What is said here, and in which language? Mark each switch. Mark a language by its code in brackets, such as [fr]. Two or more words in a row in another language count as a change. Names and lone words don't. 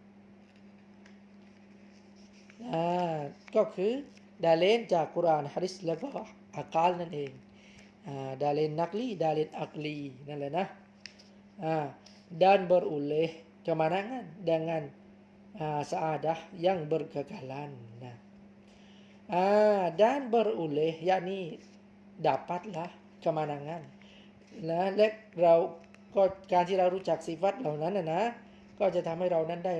[th] ก็คือดาเลนจากกุรอานหะดีษและก็อักาลนั่นเองดาเลนนักลีดาเลนอักลีนั่นแหละนะ [ms] dan beroleh kemenangan dengan saadah yang berkekalan nah dan beroleh yakni dapatlah kemenangan [th] นะและเราก็การที่เรารู้จักสิฟัตเหล่านั้นนะก็จะทำให้เรานั้นได้